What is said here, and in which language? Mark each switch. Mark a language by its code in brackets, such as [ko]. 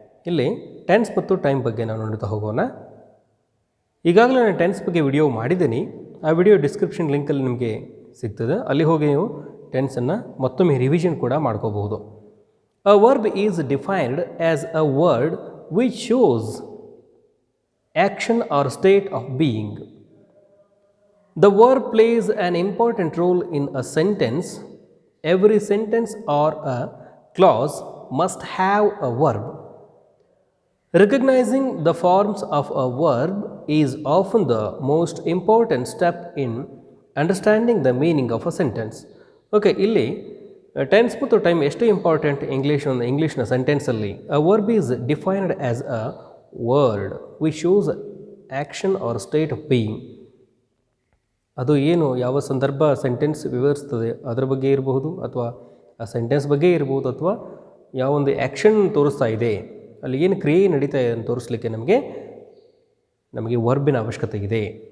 [kn] ಇಲ್ಲಿ ಟೆನ್ಸ್ ಮತ್ತು ಟೈಮ್ ಬಗ್ಗೆ ನಾವು ನೋಡ್ತಾ ಹೋಗೋಣ. ಈಗಾಗಲೇ ನಾನು ಟೆನ್ಸ್ ಬಗ್ಗೆ ವಿಡಿಯೋ ಮಾಡಿದ್ದೀನಿ. ಆ ವಿಡಿಯೋ ಡಿಸ್ಕ್ರಿಪ್ಷನ್ ಲಿಂಕಲ್ಲಿ ನಿಮಗೆ ಸಿಗ್ತದೆ. ಅಲ್ಲಿ ಹೋಗಿ ನೀವು ಟೆನ್ಸನ್ನು ಮತ್ತೊಮ್ಮೆ ರಿವಿಷನ್ ಕೂಡ ಮಾಡ್ಕೋಬಹುದು. [en] A verb is defined as a word which shows action or state of being. The verb plays an important role in a sentence. Every sentence or a clause must have a verb. Recognizing the forms of a verb is often the most important step in understanding the meaning of a sentence. [kn] Okay, ಇಲ್ಲಿ tense ಮತ್ತು time ಎಷ್ಟು important ಇಂಗ್ಲೀಷ್ನ ಸೆಂಟೆನ್ಸಲ್ಲಿ. [en] A verb is defined as a word which shows action or state of being. [kn] ಅದು ಏನು, ಯಾವ ಸಂದರ್ಭ sentence ವಿವರಿಸ್ತದೆ ಅದರ ಬಗ್ಗೆ ಇರಬಹುದು, ಅಥವಾ ಆ ಸೆಂಟೆನ್ಸ್ ಬಗ್ಗೆ ಇರ್ಬೋದು, ಅಥವಾ ಯಾವೊಂದು ಆ್ಯಕ್ಷನ್ ತೋರಿಸ್ತಾ ಇದೆ, ಅಲ್ಲಿ ಏನು ಕ್ರಿಯೆ ನಡೀತಾ ಇದೆ ಅಂತ ತೋರಿಸ್ಲಿಕ್ಕೆ ನಮಗೆ ವರ್ಬಿನ ಅವಶ್ಯಕತೆ ಇದೆ.